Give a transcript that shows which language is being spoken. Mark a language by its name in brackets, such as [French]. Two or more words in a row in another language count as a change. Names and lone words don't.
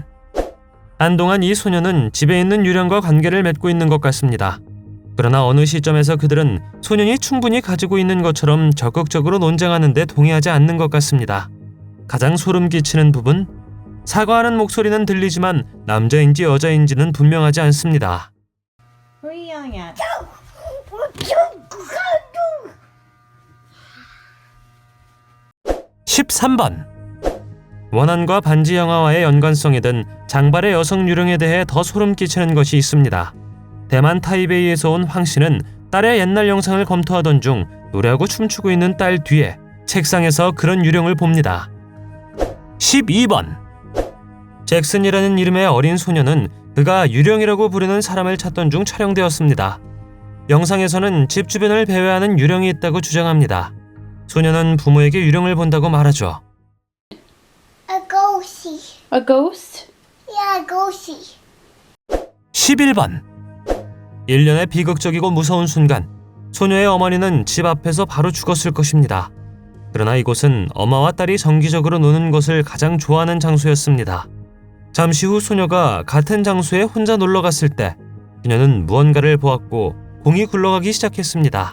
[Korean] 한동안 이 소녀는 집에 있는 유령과 관계를 맺고 있는 것 같습니다. 그러나 어느 시점에서 그들은 소년이 충분히 가지고 있는 것처럼 적극적으로 논쟁하는 데 동의하지 않는 것 같습니다. 가장 소름 끼치는 부분? 사과하는 목소리는 들리지만 남자인지 여자인지는 분명하지 않습니다. [English] Who are you yelling at? [Korean] 13번. 원한과 반지 영화와의 연관성이 든 장발의 여성 유령에 대해 더 소름 끼치는 것이 있습니다. 대만 타이베이에서 온 황 씨는 딸의 옛날 영상을 검토하던 중 노래하고 춤추고 있는 딸 뒤에 책상에서 그런 유령을 봅니다. 12번. 잭슨이라는 이름의 어린 소녀는 그가 유령이라고 부르는 사람을 찾던 중 촬영되었습니다. 영상에서는 집 주변을 배회하는 유령이 있다고 주장합니다. 소녀는 부모에게 유령을 본다고 말하죠. [English] A ghostie. A ghost? Yeah, a ghostie. [Korean] 11번. 1년의 비극적이고 무서운 순간, 소녀의 어머니는 집 앞에서 바로 죽었을 것입니다. 그러나 이곳은 엄마와 딸이 정기적으로 노는 것을 가장 좋아하는 장소였습니다. 잠시 후 소녀가 같은 장소에 혼자 놀러 갔을 때 그녀는 무언가를 보았고 공이 굴러가기 시작했습니다.